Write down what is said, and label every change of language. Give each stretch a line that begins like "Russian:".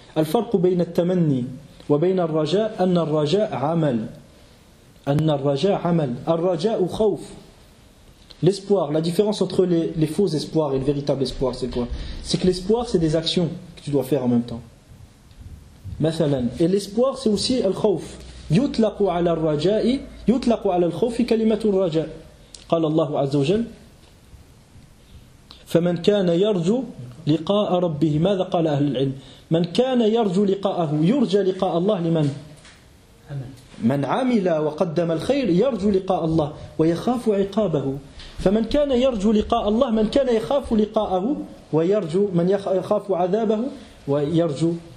Arabic: الفرق بين التمني وبين الرجاء أن الرجاء عمل. أن الرجاء عمل. الرجاء خوف.
French: L'espoir, la différence entre les faux espoirs et le véritable espoir, c'est quoi? C'est que l'espoir, c'est des actions que tu dois faire en même temps.
Arabic: مثلا.
French: Et l'espoir, c'est aussi الخوف.
Arabic: يطلق على الرجاء يطلق على الخوف كلمة الرجاء. قال الله عز وجل فمن كان يرجو لقاء ربه ماذا قال أهل العلم من كان يرجو لقاءه يرجى لقاء الله لمن من عمل وقدم الخير يرجو لقاء الله ويخاف عقابه فمن كان يرجو لقاء الله من كان يخاف لقاءه ويرجو من يخاف عذابه ويرجو